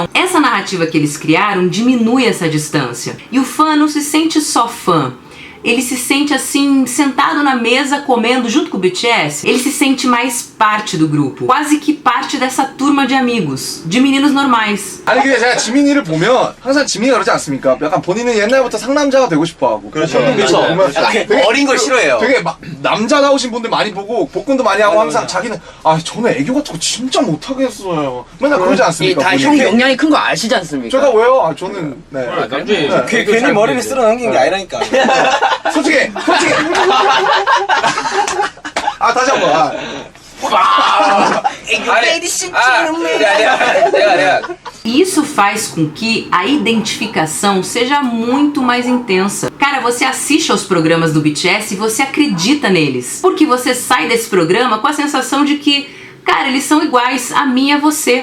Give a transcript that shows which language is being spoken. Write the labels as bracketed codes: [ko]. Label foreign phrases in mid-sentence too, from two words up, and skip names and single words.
[pt] Essa narrativa que eles criaram diminui essa distância. E o fã não se sente só fã. Ele se sente assim, sentado na mesa, comendo junto com o BTS. Ele se sente mais parte do grupo. Quase que parte dessa turma de amigos. De meninos normais. [ko] 아니 근데 제가 지민이를 보면 항상 지민이가 그러지 않습니까? 약간 본인은 옛날부터 상남자가 되고 싶어하고 그렇죠. 되게 어린 걸 싫어해요. 되게 막 남자다우신 분들 많이 보고 복근도 많이 하고 항상 자기는 아 저는 애교 같은 거 진짜 못하겠어요 맨날 그러지 않습니까? 다 형 역량이 큰 거 아시지 않습니까? 제가 왜요? 아 저는 네. 괜히 머리를 쓸어 넘긴 게 아니라니까. 솔직히 아 다시 한번 [pt] E isso faz com que a identificação seja muito mais intensa. Cara, você assiste aos programas do BTS e você acredita neles. Porque você sai desse programa com a sensação de que, cara, eles são iguais a mim e a você.